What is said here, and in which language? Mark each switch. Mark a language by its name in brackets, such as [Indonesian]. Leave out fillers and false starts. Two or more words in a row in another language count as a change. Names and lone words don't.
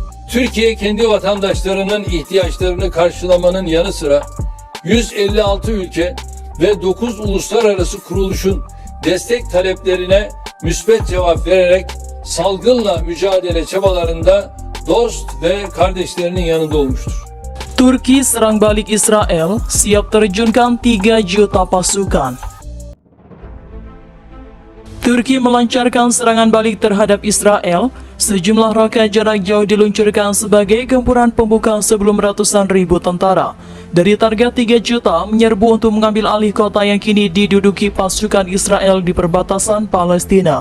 [Turkish] Türkiye kendi vatandaşlarının ihtiyaçlarını karşılamanın yanı sıra 156 ülke ve 9 uluslararası kuruluşun destek taleplerine müsbet cevap vererek salgınla mücadele çabalarında dost ve kardeşlerinin yanında olmuştur. [Indonesian] Turki serang balik Israel, siap terjunkan 3 juta pasukan. Turki melancarkan serangan balik terhadap Israel. Sejumlah roket jarak jauh diluncurkan sebagai gempuran pembuka sebelum ratusan ribu tentara dari target 3 juta menyerbu untuk mengambil alih kota yang kini diduduki pasukan Israel di perbatasan Palestina.